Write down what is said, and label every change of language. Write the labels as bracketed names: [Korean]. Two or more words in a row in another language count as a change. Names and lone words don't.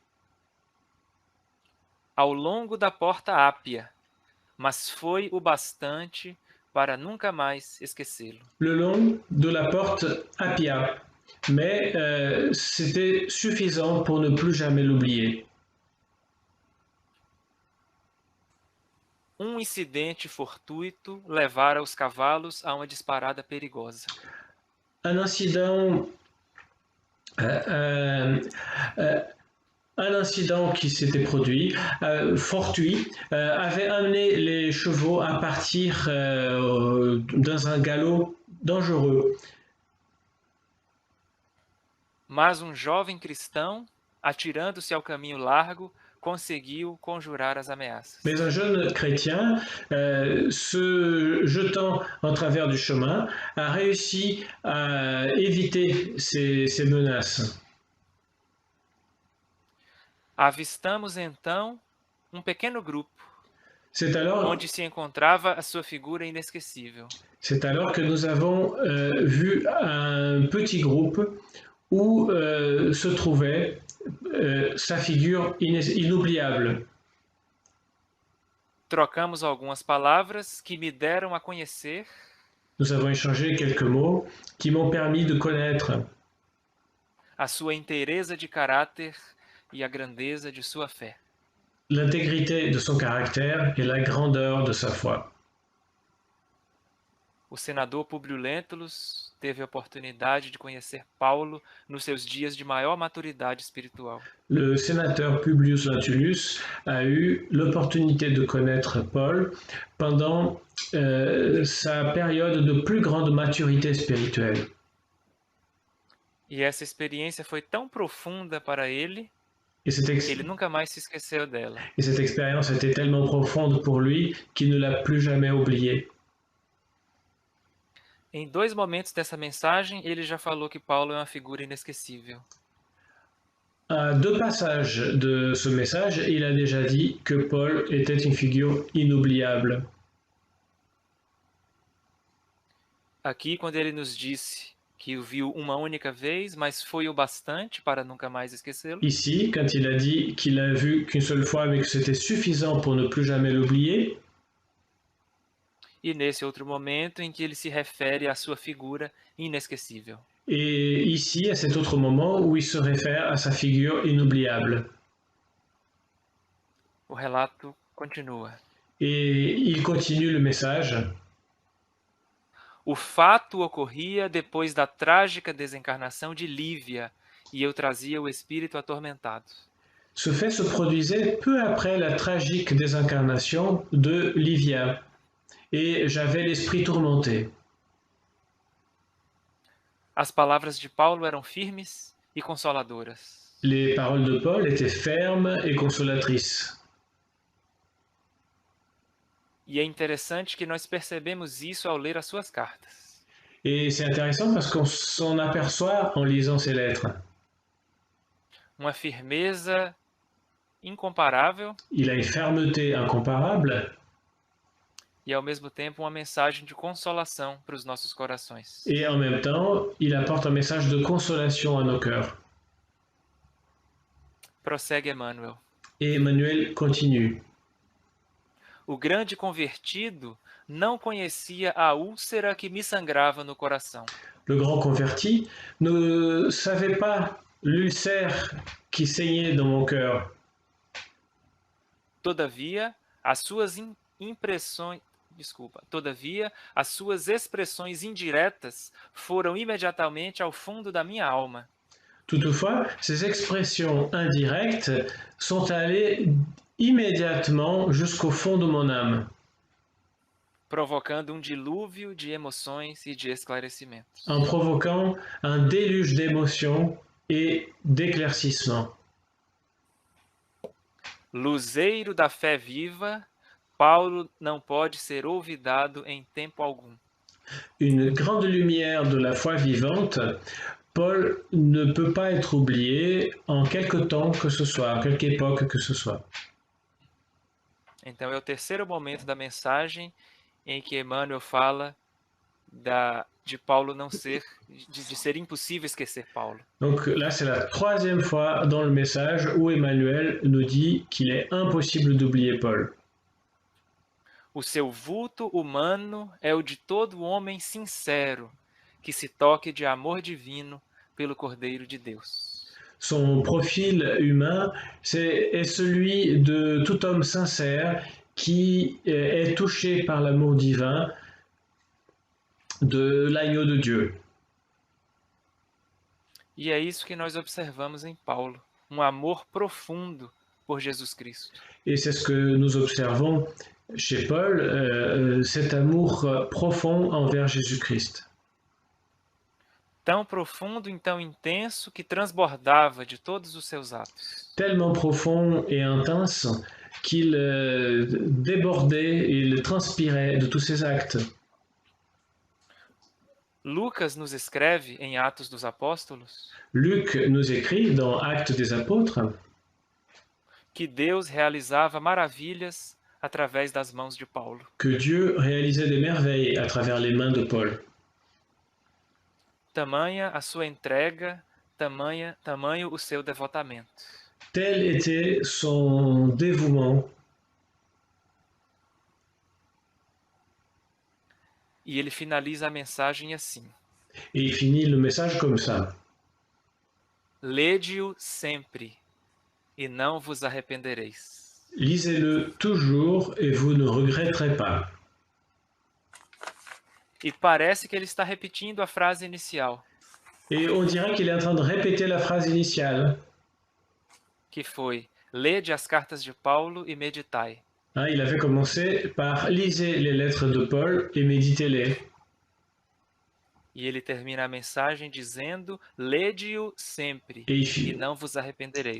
[Portuguese] ao longo da porta Ápia, mas foi o bastante para nunca mais esquecê-lo. [French] le long de la porte Appia. Mais c'était suffisant pour ne plus jamais l'oublier. [Portuguese] Um incidente fortuito levara os cavalos a uma disparada perigosa. [French] Un incident, un incident qui s'était produit, fortuit, avait amené les chevaux à partir dans un galop dangereux. [Portuguese] Mas um jovem cristão, atirando-se ao caminho largo, conseguiu conjurar as ameaças. [French] Mais un jeune chrétien, se jetant en travers du chemin, a réussi à éviter ces menaces. [Portuguese] Avistamos então um pequeno grupo, [French] C'est alors, [Portuguese] onde se encontrava a sua figura inesquecível. [French] c'est alors que nous avons vu un petit groupe où se trouvait sa figure inoubliable. [Portuguese] Trocamos algumas palavras que me deram a conhecer [French] Nous avons échangé quelques mots qui m'ont permis de connaître [Portuguese] a sua inteireza de caráter e a grandeza de sua fé. [French] l'intégrité de son caractère et la grandeur de sa foi. [Portuguese] O senador Públio Lentulus teve a oportunidade de conhecer Paulo nos seus dias de maior maturidade espiritual. [French] Le sénateur Publius Lentulus a eu l'opportunité de connaître Paul pendant sa période de plus grande maturité spirituelle. [Portuguese] E essa experiência foi tão profunda para ele [French] Et cette, [Portuguese] que ele nunca mais se esqueceu dela. [French] et cette expérience était tellement profonde pour lui qu'il ne l'a plus jamais oubliée. [Portuguese] Em 2 momentos dessa mensagem, ele já falou que Paulo é uma figura inesquecível. [French] À 2 passages de ce message, il a déjà dit que Paul était une figure inoubliable. [Portuguese] Aqui, quando ele nos disse que o viu uma única vez, mas foi o bastante para nunca mais esquecê-lo. [French] Ici, quand il a dit qu'il l'a vu qu'une seule fois mais que c'était suffisant pour ne plus jamais l'oublier, [Portuguese] E nesse outro momento em que ele se refere à sua figura inesquecível. [French] et ici, à cet autre moment où il se réfère à sa figure inoubliable. [Portuguese] O relato continua. [French] Et il continue le message. [Portuguese] O fato ocorria depois da trágica desencarnação de Lívia, e eu trazia o espírito atormentado. [French] Ce fait se produisait peu après la tragique désincarnation de Livia, et j'avais l'esprit tourmenté. [Portuguese] As palavras de Paulo eram firmes e consoladoras. [French] Les paroles de Paul étaient fermes et consolatrices. [Portuguese] E é interessante que nós percebemos isso ao ler as suas cartas. [French] Et c'est intéressant parce qu'on s'en aperçoit en lisant ces lettres. [Portuguese] Uma firmeza incomparável [French] Il a une fermeté incomparable [Portuguese] e, ao mesmo tempo, uma mensagem de consolação para os nossos corações. [French] et en même temps, il apporte un message de consolation à nos cœurs. [Portuguese] Prossegue Emmanuel. [French] Et Emmanuel continue. [Portuguese] O grande convertido não conhecia a úlcera que me sangrava no coração. [French] Le grand converti ne savait pas l'ulcère qui saignait dans mon cœur. [Portuguese] Todavia, as suas expressões indiretas foram imediatamente ao fundo da minha alma. [French] Toutefois, ces expressions indirectes sont allées immédiatement jusqu'au fond de mon âme, [Portuguese] provocando um dilúvio de emoções e de esclarecimentos. [French] en provoquant un déluge d'émotions et d'éclaircissement. [Portuguese] Luzeiro da fé viva, Paulo não pode ser olvidado em tempo algum. [French] Une grande lumière de la foi vivante, Paul ne peut pas être oublié en quelque temps que ce soit, à quelque époque que ce soit. [Portuguese] Então é o terceiro momento da mensagem em que Emmanuel fala de Paulo não ser, de ser impossível esquecer Paulo. [French] Donc là, c'est la troisième fois dans le message où Emmanuel nous dit qu'il est impossible d'oublier Paul. [Portuguese] O seu vulto humano é o de todo homem sincero, que se toque de amor divino pelo Cordeiro de Deus. [French] Son profil humain est celui de tout homme sincère qui est touché par l'amour divin de l'agneau de Dieu. [Portuguese] E é isso que nós observamos em Paulo, um amor profundo por Jesus Cristo. [French] Et c'est ce que nous observons chez Paul, cet amour profond envers Jésus-Christ. [Portuguese] Tão profundo e tão intenso que transbordava de todos os seus atos. [French] Tellement profond et intense qu'il débordait, il transpirait de tous ses actes. [Portuguese] Lucas nos escreve em Atos dos Apóstolos [French] Luc nous écrit dans Actes des Apôtres [Portuguese] que Deus realizava maravilhas através das mãos de Paulo. [French] que Dieu réalisait des merveilles à travers les mains de Paul. [Portuguese] Tamanha a sua entrega, tamanho o seu devotamento. [French] Tel était son dévouement. [Portuguese] E ele finaliza a mensagem assim: [French] Et il finit le message comme ça. [Portuguese] Lede-o sempre, e não vos arrependereis. [French] Lisez-le toujours et vous ne regretterez pas. [Portuguese] E parece que ele está repetindo a frase inicial, [French] Et on dirait qu'il est en train de répéter la phrase initiale. [Portuguese] que foi: Lede as cartas de Paulo e meditai. [French] Il avait commencé par lisez les lettres de Paul et méditez-les. [Portuguese] E ele termina a mensagem dizendo: Lede-o sempre, [French] Et [Portuguese] e não vos arrependereis.